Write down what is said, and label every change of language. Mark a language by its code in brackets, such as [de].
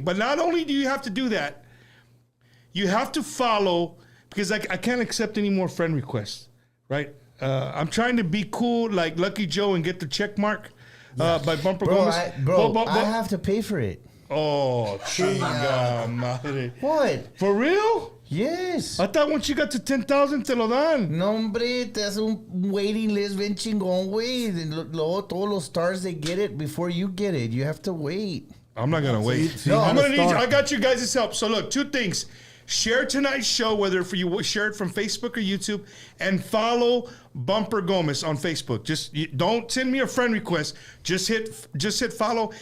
[en] But not only do you have to do that, you have to follow, because I can't accept any more friend requests, right? I'm trying to be cool like Lucky Joe and get the check mark by Bumper Gomez. I have to pay for it. [es] Oh, chinga madre. [en] What? For real? Yes. I thought once you got to 10,000 [es] te lo dan. No, hombre, te hace un waiting list bien chingón, güey. Luego todos los stars, [en] they get it before you get it. You have to wait. I'm not gonna wait. No, I'm gonna need you. I got you guys' help. So look, 2 things. Share tonight's show, whether for you share it from Facebook or YouTube, and follow Bumper Gomez on Facebook. Don't send me a friend request. Just hit follow.